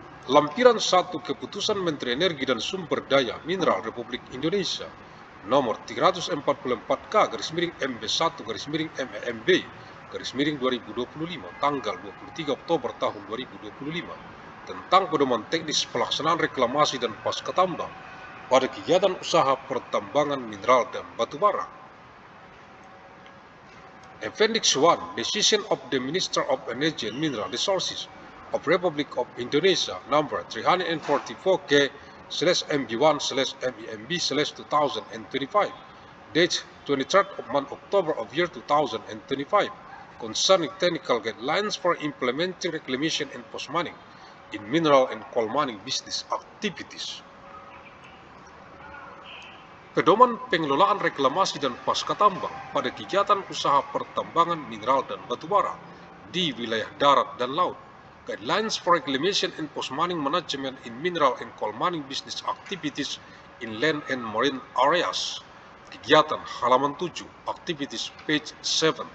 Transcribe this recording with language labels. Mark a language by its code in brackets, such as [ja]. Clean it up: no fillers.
[id] Lampiran 1 Keputusan Menteri Energi dan Sumber Daya Mineral Republik Indonesia nomor 340/4K/MB1/MEMB/2025 tanggal 23 Oktober tahun 2025 tentang pedoman teknis pelaksanaan reklamasi dan pasca tambang pada kegiatan usaha pertambangan mineral dan batubara. [en] Appendix 1 Decision of the Minister of Energy and Mineral Resources of Republic of Indonesia number 344K/MB1/MEMB/2025 date 23rd of month October of year 2025 concerning technical guidelines for implementing reclamation and post-mining in mineral and coal mining business activities. [id] Pedoman pengelolaan reklamasi dan pasca tambang pada kegiatan usaha pertambangan mineral dan batubara di wilayah darat dan laut. [en] Guidelines for reclamation and post-mining management in mineral and coal mining business activities in land and marine areas. [id] Kegiatan halaman 7, [en] activities page 7.